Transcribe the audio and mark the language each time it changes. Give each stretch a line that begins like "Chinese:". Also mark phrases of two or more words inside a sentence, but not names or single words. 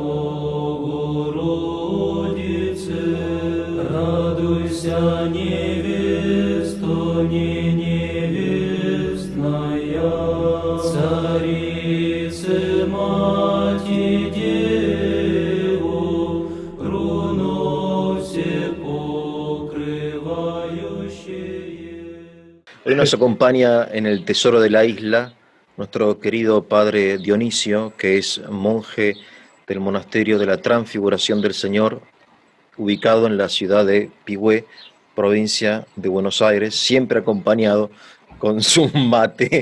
Church Slavic: Богородице, радуйся, невесто, не невестная, Царице, Мати, Деву, руно все покрывающее.
Spanish: Hoy nos acompaña en el Tesoro de la Isla nuestro querido Padre Dionisio, que es monje del Monasterio de la Transfiguración del Señor, ubicado en la ciudad de Pigüé, provincia de Buenos Aires, siempre acompañado con su mate.